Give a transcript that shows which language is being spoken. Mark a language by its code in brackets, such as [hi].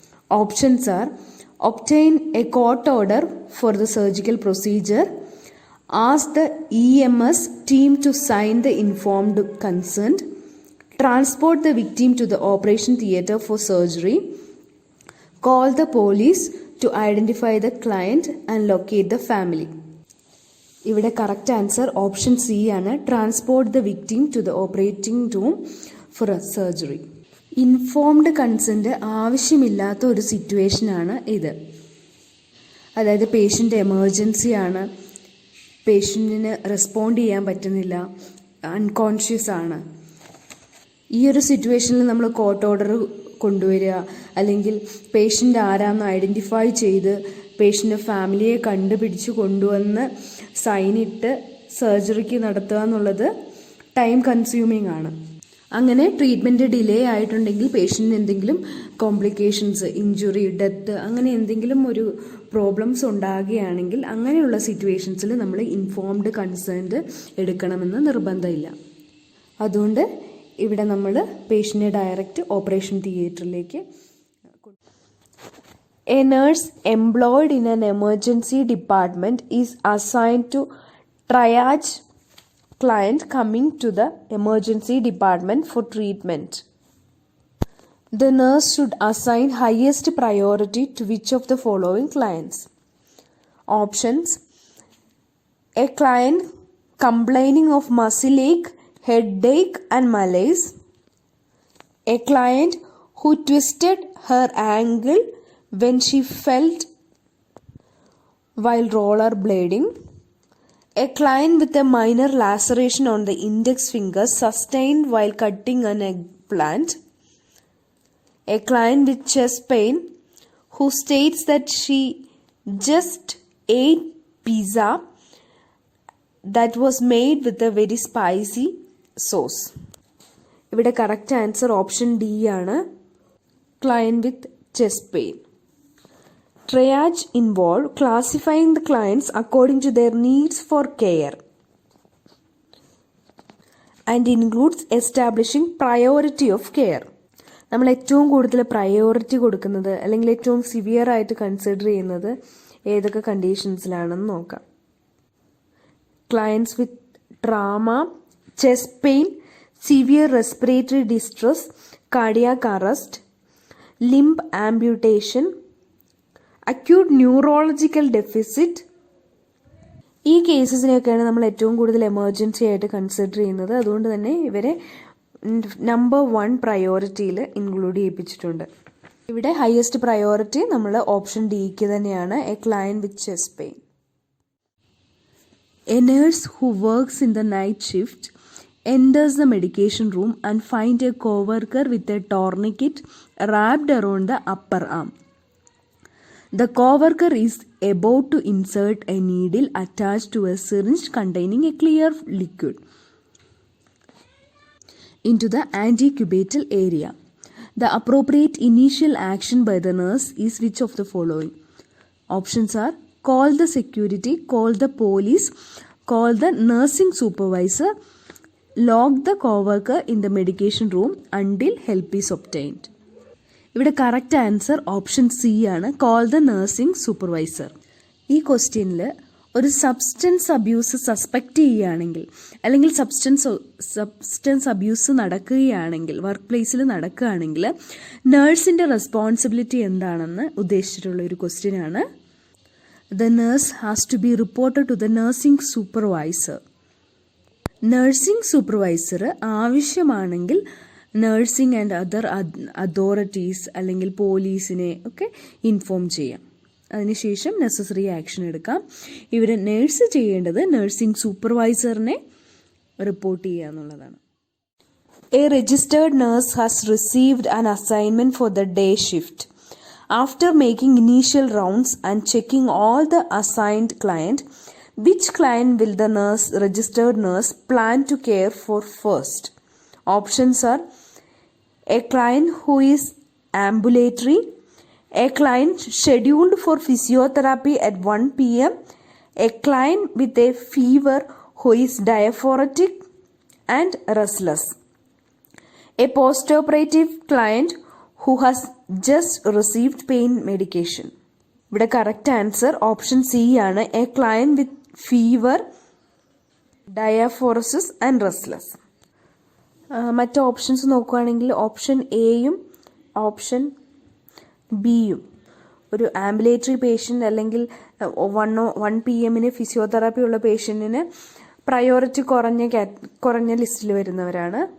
[en] Options are: obtain a court order for the surgical procedure, ask the EMS team to sign the informed consent, transport the victim to the operation theatre for surgery, call the police to identify the client and locate the family. [ml] ഇവിടെ correct answer option C ആണ്. [en] Transport the victim to the operating room for surgery. [ml] Informed consent ആവശ്യമില്ലാത്ത ഒരു സിറ്റുവേഷനാണ് ഇത്. അതായത് patient എമർജൻസിയാണ്, പേഷ്യൻറ്റിന് respond ചെയ്യാൻ പറ്റുന്നില്ല, unconscious ആണ്. ഈ ഒരു സിറ്റുവേഷനിൽ നമ്മൾ കോർട്ട് ഓർഡർ കൊണ്ടുവരിക, അല്ലെങ്കിൽ പേഷ്യൻ്റ് ആരാന്ന് ഐഡൻറ്റിഫൈ ചെയ്ത് പേഷ്യൻ്റെ ഫാമിലിയെ കണ്ടുപിടിച്ച് കൊണ്ടുവന്ന് സൈനിട്ട് സർജറിക്ക് നടത്തുക എന്നുള്ളത് ടൈം കൺസ്യൂമിങ് ആണ്. അങ്ങനെ ട്രീറ്റ്മെൻറ്റ് ഡിലേ ആയിട്ടുണ്ടെങ്കിൽ പേഷ്യൻറ്റിന് എന്തെങ്കിലും കോംപ്ലിക്കേഷൻസ്, ഇഞ്ചുറി, ഡെത്ത്, അങ്ങനെ എന്തെങ്കിലും ഒരു പ്രോബ്ലംസ് ഉണ്ടാകുകയാണെങ്കിൽ അങ്ങനെയുള്ള സിറ്റുവേഷൻസിൽ നമ്മൾ ഇൻഫോംഡ് കൺസേൺഡ് എടുക്കണമെന്ന് നിർബന്ധമില്ല. അതുകൊണ്ട് ഇവിടെ നമ്മൾ പേഷ്യൻറ്റിനെ ഡയറക്റ്റ് ഓപ്പറേഷൻ തിയേറ്ററിലേക്ക്. [en] A nurse employed in an emergency department is assigned to triage client coming to the emergency department for treatment. The nurse should assign highest priority to which of the following clients? Options: a client complaining of muscle ache, headache and malaise, a client who twisted her ankle when she felt while rollerblading, a client with a minor laceration on the index finger sustained while cutting an eggplant, a client with chest pain who states that she just ate pizza that was made with a very spicy sauce. [ml] ഇവിടെ correct answer option D ആണ്, [en] Client with chest pain. Triage involve classifying the clients according to their needs for care and includes establishing priority of care. [ml] നമ്മൾ ഏറ്റവും കൂടുതൽ priority കൊടുക്കുന്നത് അല്ലെങ്കിൽ ഏറ്റവും severe ആയിട്ട് consider ചെയ്യുന്നത് ഏതൊക്കെ കണ്ടീഷൻസിലാണെന്ന് നോക്കാം. [en] Clients with trauma, chest pain, severe respiratory distress, cardiac arrest, limb amputation, acute neurological deficit. [ml] ഈ കേസസിനെയൊക്കെയാണ് നമ്മൾ ഏറ്റവും കൂടുതൽ എമർജൻസി ആയിട്ട് കൺസിഡർ ചെയ്യുന്നത്. അതുകൊണ്ട് തന്നെ ഇവരെ നമ്പർ 1 പ്രയോറിറ്റിയിൽ ഇൻക്ലൂഡ് ചെയ്യിപ്പിച്ചിട്ടുണ്ട്. ഇവിടെ ഹയസ്റ്റ് പ്രയോറിറ്റി നമ്മൾ ഓപ്ഷൻ ഡിക്ക് തന്നെയാണ്, [en] A client with chest pain. A nurse who works in the night shift enters the medication room and finds a co-worker with a tourniquet wrapped around the upper arm. The co-worker is about to insert a needle attached to a syringe containing a clear liquid into the antecubital area. The appropriate initial action by the nurse is which of the following? Options are: call the security, call the police, call the nursing supervisor, lock the co-worker in the medication room until help is obtained. [ml] ഇവിടെ correct answer option C ആണ്, [en] Call the nursing supervisor. [ml] ഈ ക്വസ്റ്റ്യനിൽ ഒരു substance abuse suspect ചെയ്യുകയാണെങ്കിൽ, അല്ലെങ്കിൽ substance abuse നടക്കുകയാണെങ്കിൽ, work പ്ലേസിൽ നടക്കുകയാണെങ്കിൽ നേഴ്സിൻ്റെ റെസ്പോൺസിബിലിറ്റി എന്താണെന്ന് ഉദ്ദേശിച്ചിട്ടുള്ള ഒരു ക്വസ്റ്റ്യനാണ്. [en] The nurse has to be reported to the nursing supervisor. [ml] Nursing supervisor ആവശ്യമാണെങ്കിൽ നഴ്സിംഗ് ആൻഡ് അതർ അതോറിറ്റീസ് അല്ലെങ്കിൽ പോലീസിനെ ഒക്കെ ഇൻഫോം ചെയ്യാം. അതിനുശേഷം നെസസറി ആക്ഷൻ എടുക്കാം. ഇവർ നേഴ്സ് ചെയ്യേണ്ടത് നഴ്സിംഗ് സൂപ്പർവൈസറിനെ റിപ്പോർട്ട് ചെയ്യുക എന്നുള്ളതാണ്. [en] A registered nurse has received an assignment for the day shift. After making initial rounds and checking all the assigned client, Which client will the registered nurse plan to care for first? Options are a client who is ambulatory, a client scheduled for physiotherapy at 1 p.m., a client with a fever who is diaphoretic and restless, a post-operative client who has just received pain medication. [ml] ഇവിടെ correct answer option C ആണ്. [en] A client with fever, diaphoresis and restless. [ml] മറ്റ് options നോക്കുകയാണെങ്കിൽ option എയും option ബിയും ഒരു ambulatory patient അല്ലെങ്കിൽ 1 PM physiotherapy ഉള്ള പേഷ്യൻറ്റിന് priority കുറഞ്ഞ ലിസ്റ്റിൽ വരുന്നവരാണ്.